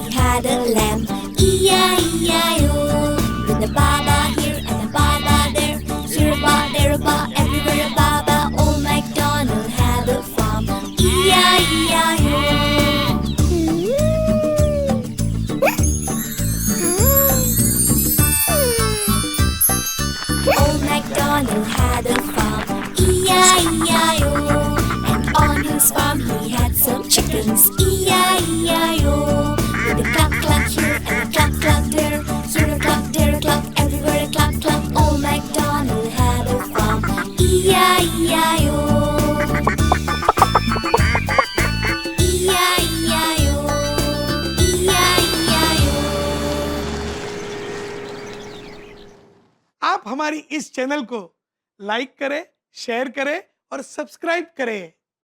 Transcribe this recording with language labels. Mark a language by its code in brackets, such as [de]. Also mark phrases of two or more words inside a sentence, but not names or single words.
[en] had a lamb. E-I-E-I-O. With a Baa Baa here and a Baa Baa there. Here a baa, there a baa, everywhere a Baa Baa. Old MacDonald had a farm. E-I-E-I-O. Old MacDonald had a farm. E-I-E-I-O. And on his farm he had some chickens. E-I-E-I-O. With a cluck cluck here and a cluck cluck there. Here a cluck, there a cluck, everywhere a cluck cluck. Old MacDonald had a farm. E-I-E-I-O. E-I-E-I-O. E-I-E-I-O. [hi] आप हमारी इस चैनल को लाइक करें, शेयर करें और सब्सक्राइब करें।